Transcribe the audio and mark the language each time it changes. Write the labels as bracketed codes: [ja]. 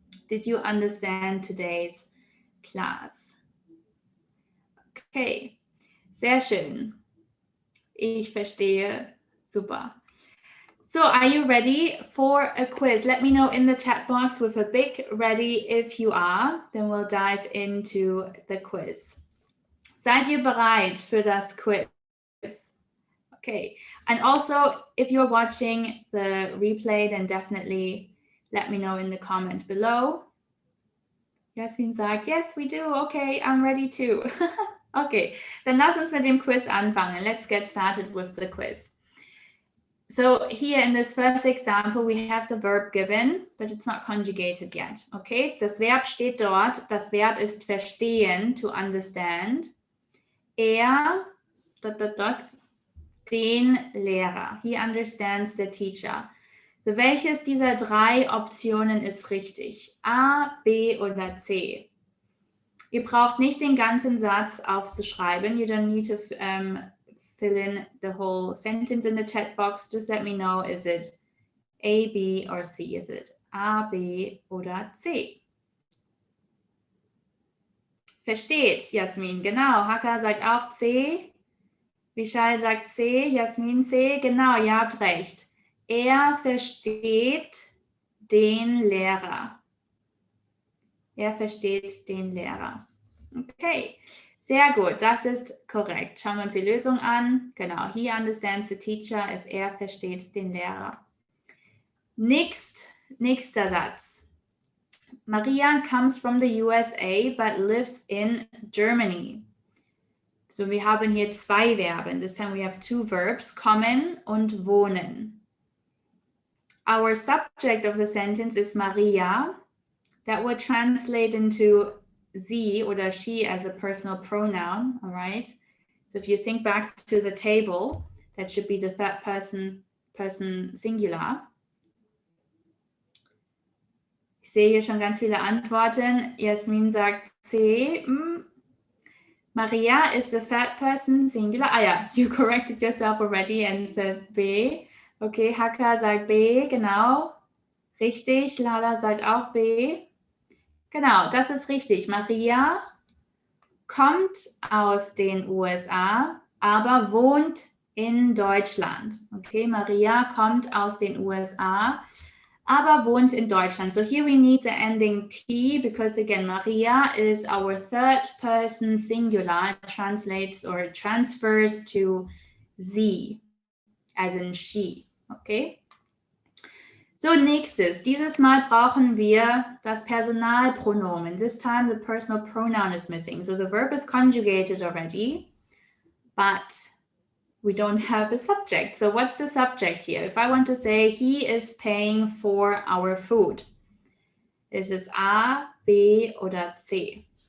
[en] Did you understand today's class? [de] Okay, sehr schön. Ich verstehe. Super. [en] So, are you ready for a quiz? Let me know in the chat box with a big ready if you are. Then we'll dive into the quiz. [de] Seid ihr bereit für das Quiz? [en] Okay. And also, if you're watching the replay, then definitely let me know in the comment below. Jasmin sagt, yes, we do. Okay, I'm ready too. [de] Okay, dann lass uns mit dem Quiz anfangen. [en] Let's get started with the quiz. So here in this first example, we have the verb given, but it's not conjugated yet. [de] Okay, das Verb steht dort. Das Verb ist verstehen, [en] to understand. [de] Er, den Lehrer. [en] He understands the teacher. [de] So welches dieser drei Optionen ist richtig? A, B oder C? Ihr braucht nicht den ganzen Satz aufzuschreiben. [en] You don't need to fill in the whole sentence in the chat box. Just let me know, is it A, B or C? Is it A, B oder C? [de] Versteht, Jasmin, genau. Haka sagt auch C. Vishal sagt C. Jasmin C. Genau, ihr habt recht. Er versteht den Lehrer. Er versteht den Lehrer. Okay, sehr gut, das ist korrekt. Schauen wir uns die Lösung an. Genau, [en] he understands the teacher, [de] er versteht den Lehrer. Nächster Satz. [en] Maria comes from the USA but lives in Germany. [de] So, wir haben hier zwei Verben. [en] This time we have two verbs, [de] kommen und wohnen. [en] Our subject of the sentence is Maria. That would translate into sie oder she as a personal pronoun, all right? So if you think back to the table, that should be the third person singular. [de] Ich sehe hier schon ganz viele Antworten. Jasmin sagt C. [en] Maria is the third person singular. [de] Ah ja, [en] you corrected yourself already and said B. [de] Okay, Haka sagt B, genau. Richtig, Lala sagt auch B. Genau, das ist richtig. Maria kommt aus den USA, aber wohnt in Deutschland. Okay, Maria kommt aus den USA, aber wohnt in Deutschland. [en] So here we need the ending T because again, Maria is our third person singular. It translates or transfers to sie, as in she. [de] Okay. So, nächstes. Dieses Mal brauchen wir das Personalpronomen. [en] This time the personal pronoun is missing. So the verb is conjugated already, but we don't have a subject. So what's the subject here? If I want to say he is paying for our food, is es A, B oder C?